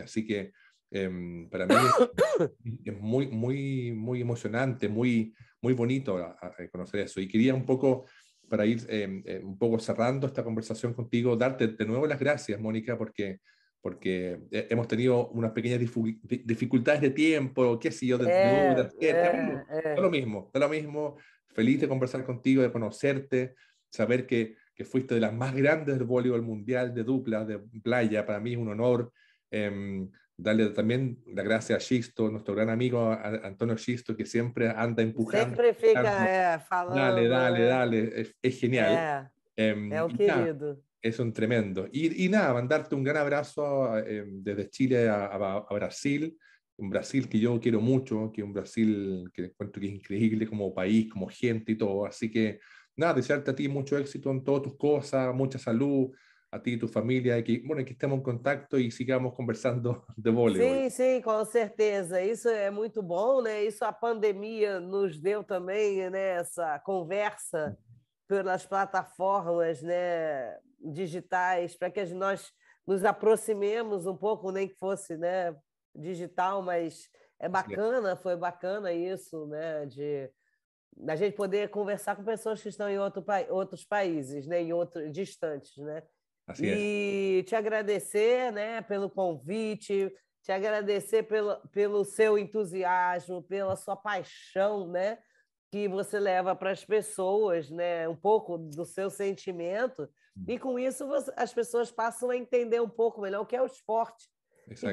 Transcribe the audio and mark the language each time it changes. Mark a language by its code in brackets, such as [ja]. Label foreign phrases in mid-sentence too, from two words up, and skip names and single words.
[es] Así que para mí es muy, muy, muy emocionante, muy bonito conocer eso. Y quería un poco, para ir un poco cerrando esta conversación contigo, darte de nuevo las gracias, Mónica, porque hemos tenido unas pequeñas dificultades de tiempo, qué sé yo, de [pt] É, [es] dudas, cerca, pero [pt] é, [es] da lo [pt] é. [es] mismo, da lo mismo. Feliz de conversar contigo, de conocerte, saber que fuiste de las más grandes del voleibol mundial de dupla, de playa, para mí es un honor. Darle también las gracias a Xisto, nuestro gran amigo Antonio Xisto, que siempre anda empujando, [pt] Sempre fica [es] empujando. Dale, [pt] falando, [es] dale, [pt] né? [es] dale, es genial. [pt] É um [es] Y nada, [pt] querido. [es] es un tremendo. Y nada, mandarte un gran abrazo desde Chile a Brasil, un Brasil que yo quiero mucho, que es un Brasil que encuentro que es increíble como país, como gente y todo. Así que nada, desearte a ti mucho éxito en todas tus cosas, mucha salud, a ti y tu familia, y que, bueno, que estemos en contacto y sigamos conversando de voleibol. [pt] Sim, sim, com certeza. Isso é muito bom, né? Isso a pandemia nos deu também, né? Essa conversa pelas plataformas, né? Digitais, para que nós nos aproximemos um pouco, nem que fosse, né? Digital, mas é [es] Así es, [pt] bacana, foi bacana isso, né? De a gente poder conversar com pessoas que estão em outros países, né? Em outros distantes, né? [es] así es. [pt] E te agradecer, né, pelo convite, te agradecer pelo seu entusiasmo, pela sua paixão, né, que você leva para as pessoas, né, um pouco do seu sentimento, e com isso as pessoas passam a entender um pouco melhor o que é o esporte, e